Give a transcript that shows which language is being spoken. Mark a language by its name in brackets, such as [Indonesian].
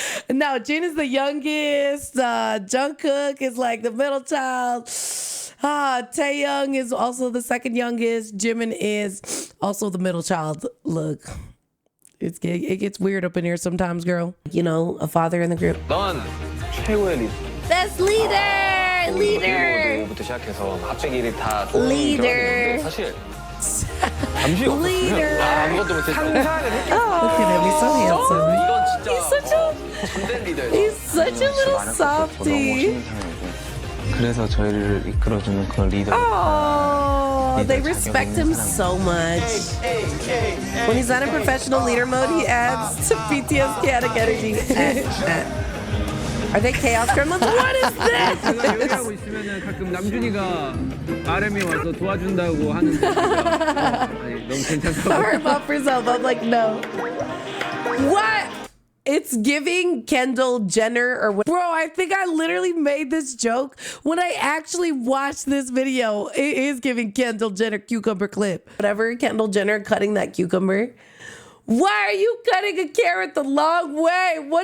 [English] No, Jin is the youngest. Jungkook is like the middle child. Taeyoung is also the second youngest. Jimin is also the middle child. Look, it gets weird up in here sometimes, girl. You know, a father in the group. [Korean] 넌 최고의 리더. [English] Best leader! Leader! [Korean] 부터 시작해서 갑자기 다 [English] Leader. [Korean] 사실 잠시 없었으면 아무것도 못했어. [English] Look at him, he's so handsome. [Korean] 이건 진짜 참된 리더예요. [English] He's such a little softie. [Korean] 그래서 저희를 이끌어주는 그 리더. [English] Oh, they respect him so much. When he's not in professional leader mode, he adds to BTS chaotic energy. Are they chaos gremlins? What is this? [Korean] 요리하고 있으면은 가끔 남준이가 RM이 와서 도와준다고 하는데 아니, 너무 괜찮다고. [English] Sorry about for self. I'm like, no. What? It's giving Kendall Jenner or what? Bro, I think I literally made this joke when I actually watched this video. It is giving Kendall Jenner cucumber clip. Whatever, Kendall Jenner cutting that cucumber. Why are you cutting a carrot the long way?